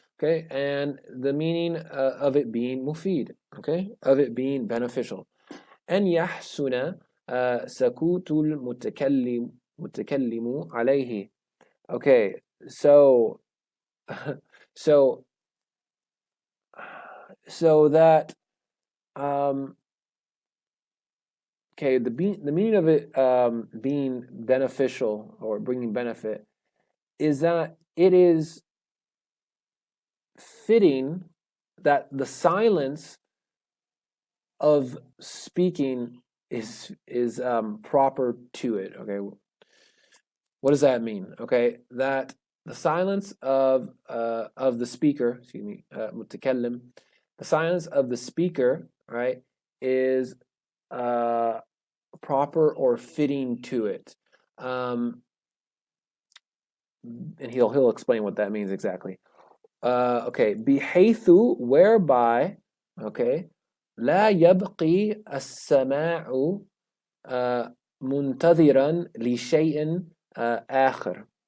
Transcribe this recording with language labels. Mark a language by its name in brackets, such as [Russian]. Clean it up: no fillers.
[English] Okay, and the meaning of it being mufid. Okay, of it being beneficial. [Arabic] أن يحسن سكوت المتكلم عليه. [English] Okay, so so that okay, the meaning of it being beneficial or bringing benefit is that it is fitting that the silence of speaking is proper to it. Okay, what does that mean? Okay, that the silence of the speaker, excuse me, mutakallim, the silence of the speaker, right, is proper or fitting to it. And he'll explain what that means exactly. Okay, bihaythu, whereby, okay, [Arabic] لا يبقي السماع منتظرا لشيء آخر.